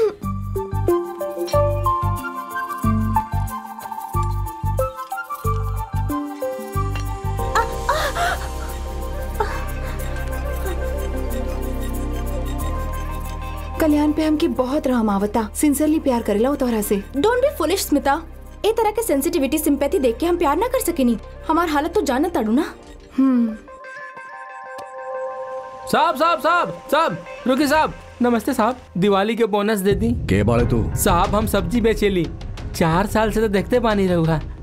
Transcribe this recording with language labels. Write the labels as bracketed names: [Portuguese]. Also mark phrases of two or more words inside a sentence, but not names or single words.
[Bhojpuri] कल्याण पे हमके बहुत रहम आवता। सिंसियरली प्यार करेला वो तोहरा से। [English] Don't be foolish Smita. [Bhojpuri] ए तरह के सेंसिटिविटी सिंपैथी देख के हम प्यार ना कर सकेनी। हमार हालत तो जाना ताड़ू ना। साहब साहब साहब साहब रुकी साहब। नमस्ते साहब, दिवाली के बोनस दे दी। के बाड़े तू? साहब हम सब्जी बेचेली, 4 साल से तो देखते पानी रहूगा।